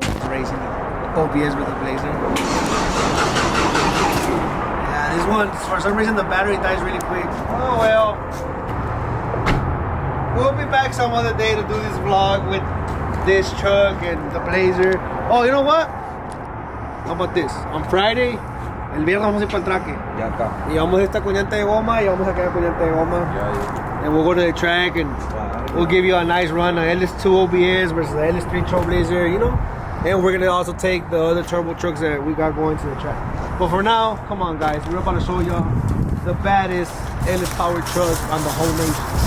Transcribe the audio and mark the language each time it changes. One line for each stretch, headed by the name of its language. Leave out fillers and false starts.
English: Racing OBS with a Blazer. Yeah, this one, for some reason the battery dies really quick. Oh well. We'll be back some other day to do this vlog with this truck and the Blazer. Oh, you know what? How about this? On Friday,
Spanish: el viernes vamos a ir para el traque. Ya está. Y vamos a estar con llanta de goma y vamos a quedar con llanta de goma. Ya.
English: And we'll go to the track and we'll give you a nice run, a LS2 OBS versus the LS3 Trailblazer, you know? And we're gonna also take the other turbo trucks that we got going to the track. But for now, come on guys, we're about to show y'all the baddest LS powered truck on the whole nation.